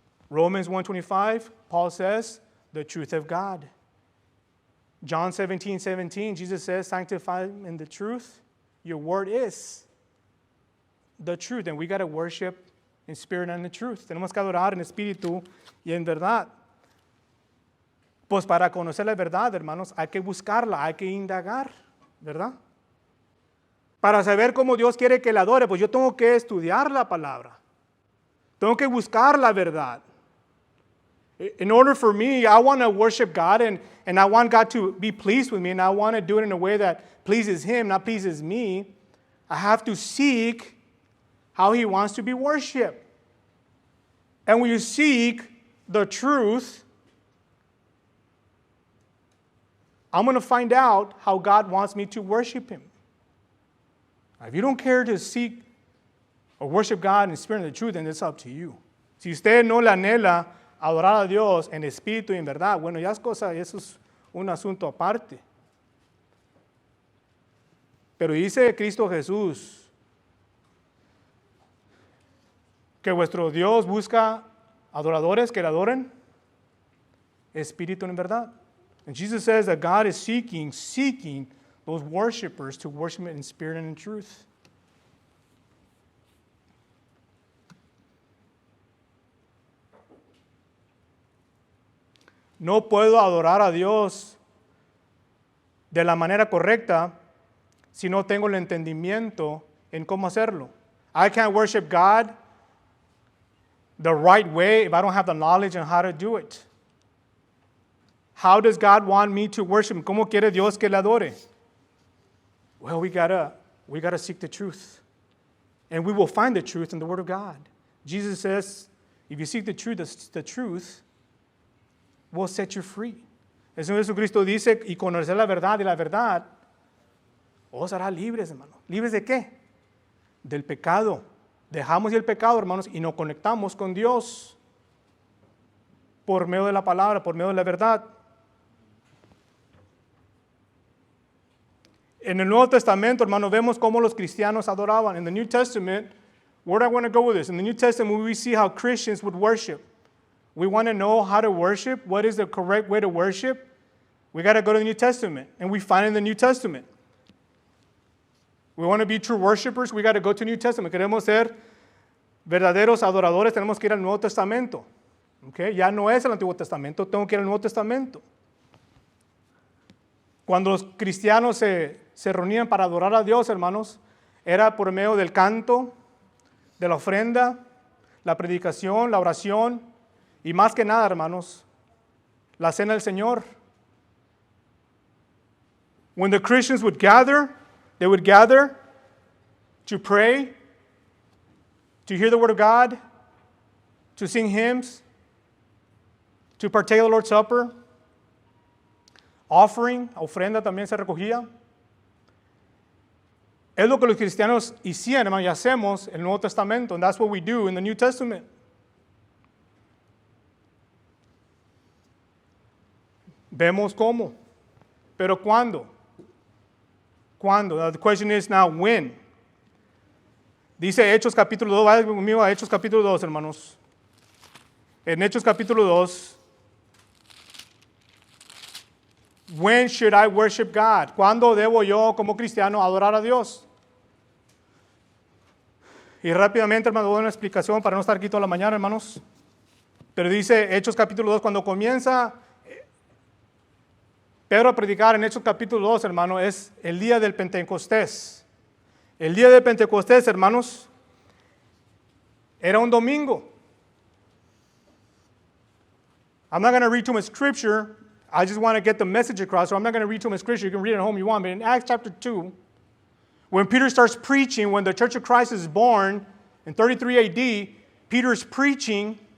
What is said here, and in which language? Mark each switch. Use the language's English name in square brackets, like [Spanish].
[English] Romans 1:25, Paul says, the truth of God. John 17:17, Jesus says, sanctify in the truth. Your word is the truth. And we got to worship in spirit and in truth. [Spanish] Tenemos que adorar en espíritu y en verdad. Pues para conocer la verdad, hermanos, hay que buscarla, hay que indagar, ¿verdad? Para saber cómo Dios quiere que le adore, pues yo tengo que estudiar la palabra. Tengo que buscar la verdad. [English] In order for me, I want to worship God and I want God to be pleased with me and I want to do it in a way that pleases Him, not pleases me. I have to seek how He wants to be worshiped. And when you seek the truth, I'm going to find out how God wants me to worship Him. If you don't care to seek or worship God in spirit and the truth, then it's up to you. [Spanish] Si usted no le anhela adorar a Dios en espíritu y en verdad, bueno, ya es cosa, eso es un asunto aparte. Pero dice Cristo Jesús que vuestro Dios busca adoradores que le adoren espíritu en verdad. [English] And Jesus says that God is seeking those worshipers to worship Him in spirit and in truth. [Spanish] No puedo adorar a Dios de la manera correcta si no tengo el entendimiento en cómo hacerlo. [English] I can't worship God the right way if I don't have the knowledge on how to do it. How does God want me to worship Him? [Spanish] ¿Cómo quiere Dios que le adore? [English] Well, we gotta seek the truth. And we will find the truth in the Word of God. Jesus says, if you seek the truth will set you free. [Spanish] El Señor Jesucristo dice, y conocer la verdad y la verdad os hará libres, hermano. ¿Libres de qué? Del pecado. Dejamos el pecado, hermanos, y nos conectamos con Dios por medio de la palabra, por medio de la verdad. En el Nuevo Testamento, hermano, vemos cómo los cristianos adoraban. [English] In the New Testament, where do I want to go with this? In the New Testament, we see how Christians would worship. We want to know how to worship. What is the correct way to worship? We got to go to the New Testament, and we find it in the New Testament. We want to be true worshipers. We got to go to the New Testament. [Spanish] Queremos ser verdaderos adoradores. Tenemos que ir al Nuevo Testamento. Okay? Ya no es el Antiguo Testamento. Tengo que ir al Nuevo Testamento. Cuando los cristianos se reunían para adorar a Dios, hermanos, era por medio del canto, de la ofrenda, la predicación, la oración y más que nada, hermanos, la cena del Señor. [English] When the Christians would gather, they would gather to pray, to hear the Word of God, to sing hymns, to partake of the Lord's Supper. [Spanish] offering, ofrenda también se recogía. Es lo que los cristianos hicieron, hermano, y hacemos en el Nuevo Testamento. [English] And that's what we do in the New Testament. [Spanish] Vemos cómo. Pero ¿cuándo? ¿Cuándo? [English] The question is now, when? [Spanish] Dice Hechos capítulo 2, vayan conmigo a Hechos capítulo 2, hermanos. En Hechos capítulo 2, [English] when should I worship God? [Spanish] ¿Cuándo debo yo como cristiano adorar a Dios? Y rápidamente, hermano, doy una explicación para no estar aquí toda la mañana, hermanos. Pero dice Hechos capítulo 2, cuando comienza Pedro a predicar en Hechos capítulo 2, hermano, es el día del Pentecostés. El día del Pentecostés, hermanos, era un domingo. [English] I'm not going to read too much scripture. I just want to get the message across, so I'm not going to read too much scripture. You can read it at home if you want. But in Acts chapter 2, when Peter starts preaching, when the Church of Christ is born in 33 AD, Peter's preaching.